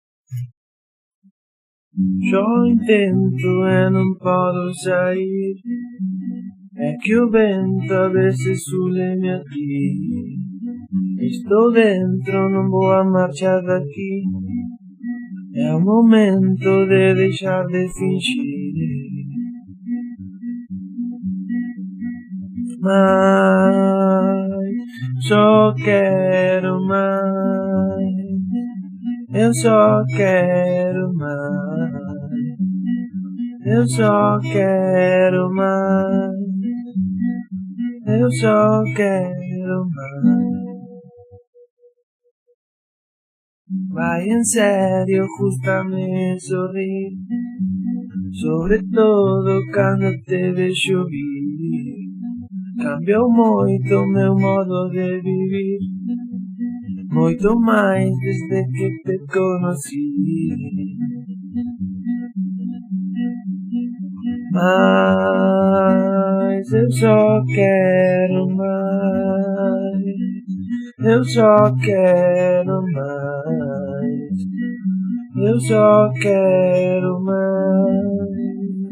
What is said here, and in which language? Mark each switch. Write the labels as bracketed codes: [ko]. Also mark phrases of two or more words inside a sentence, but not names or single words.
[gl] Só intento e non podo sair. É que o vento a veces súleme aquí. Estou dentro, non vou a marchar daqui. É o momento de deixar de fingir. [pt] Mas só quero mais. Eu só quero mais. Eu só quero mais. Eu só quero mais. [gl] Vai en serio, gústame sorrir, sobre todo cando te vexo vir. Cambiou moito o meu modo de vivir, moito máis desde que te conocí. [pt] Mas eu só quero mais. Eu só quero mais. Eu só quero mais.